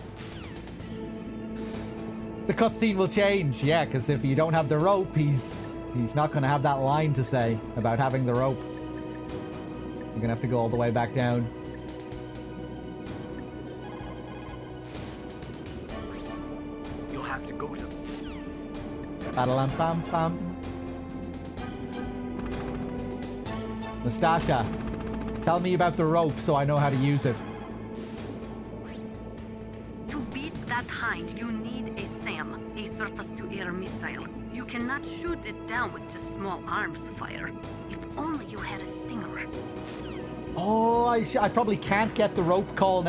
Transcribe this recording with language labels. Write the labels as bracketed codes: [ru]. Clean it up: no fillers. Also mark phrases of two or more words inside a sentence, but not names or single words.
[en] The cutscene will change, yeah, because if you don't have the rope, he's not going to have that line to say about having the rope. You're going to have to go all the way back down. You'll have to go to... Ba-da-lam-pam-pam. Nastasha, tell me about the rope so I know how to use it. To beat that hind, you need a SAM, a surface-to-air missile. You cannot shoot it down with just small arms fire. If only you had a stinger. Oh, I probably can't get the rope call now.